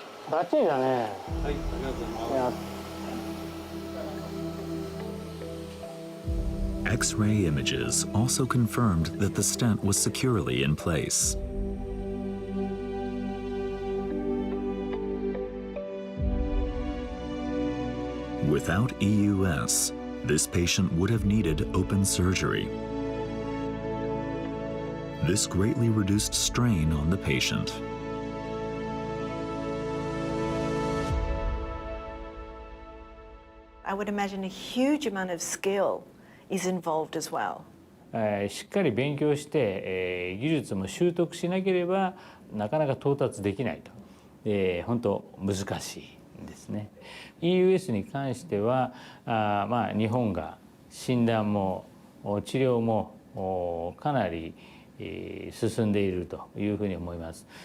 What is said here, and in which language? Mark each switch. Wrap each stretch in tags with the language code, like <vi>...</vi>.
<ja>バッチリだね。はい、ありがとうございます。</ja> <en>X-ray images also confirmed that the stent was securely in place. Without EUS, this patient would have needed open surgery. This greatly reduced strain on the patient. I would imagine a huge amount of skill is involved as well.</en> <ja>しっかり勉強して、技術も習得しなければなかなか到達できないと、本当難しいんですね。 EUS に関しては日本が診断も治療もかなり進んでいるというふうに思います。</ja>